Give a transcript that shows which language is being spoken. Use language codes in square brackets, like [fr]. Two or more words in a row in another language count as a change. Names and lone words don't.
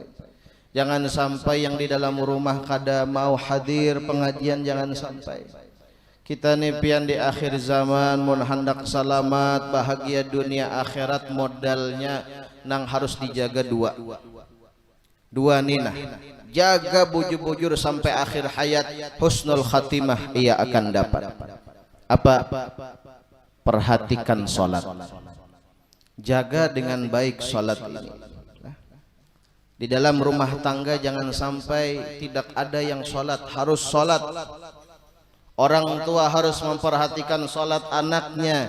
[bjn] Jangan sampai yang di dalam rumah kada mau hadir pengajian, jangan sampai. Kita nih pian di akhir zaman mun hendak selamat bahagia dunia akhirat, modalnya nang harus dijaga dua nina. Jaga bujur-bujur sampai akhir hayat, [ar] husnul khatimah ia akan dapat. [id] Apa? Perhatikan salat. Jaga dengan baik salat ini. Di dalam rumah tangga jangan sampai tidak ada yang salat, harus salat. Orang tua harus memperhatikan salat anaknya.